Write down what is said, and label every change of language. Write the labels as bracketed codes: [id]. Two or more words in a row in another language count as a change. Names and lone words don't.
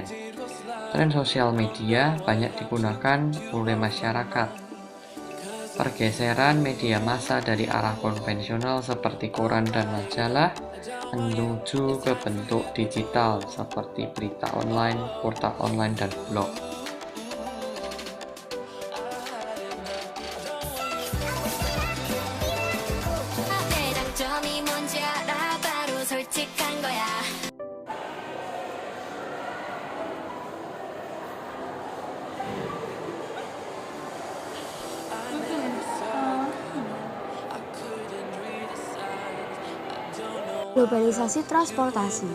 [id] Tren sosial media banyak digunakan oleh masyarakat. Pergeseran media massa dari arah konvensional seperti koran dan majalah menuju ke bentuk digital seperti berita online, portal online, dan blog. [ko] 장점이 뭔지 알아 바로 솔직한 거야 [id] Globalisasi transportasi.